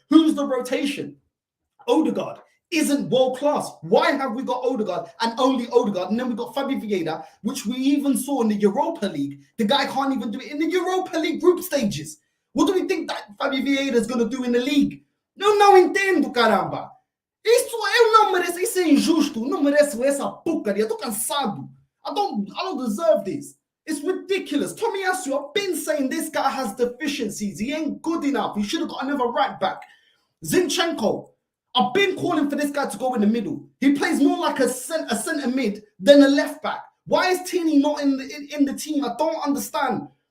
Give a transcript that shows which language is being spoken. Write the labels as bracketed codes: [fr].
[en] Who's the rotation? Odegaard isn't world class. Why have we got Odegaard and only Odegaard? And then we got Fabi Vieira, which we even saw in the Europa League. The guy can't even do it in the Europa League group stages. What do we think that Fabi Vieira is going to do in the league? [pt] Não entendo, caramba. Eu não mereço, isso é injusto. Não mereço essa porcaria. Eu tô cansado. [en] I don't deserve this. It's ridiculous. Tomiyasu, I've been saying this guy has deficiencies. He ain't good enough. He should have got another right back. Zinchenko, I've been calling for this guy to go in the middle. He plays more like a centre mid than a left back. Why is Tini not in the team? I don't understand.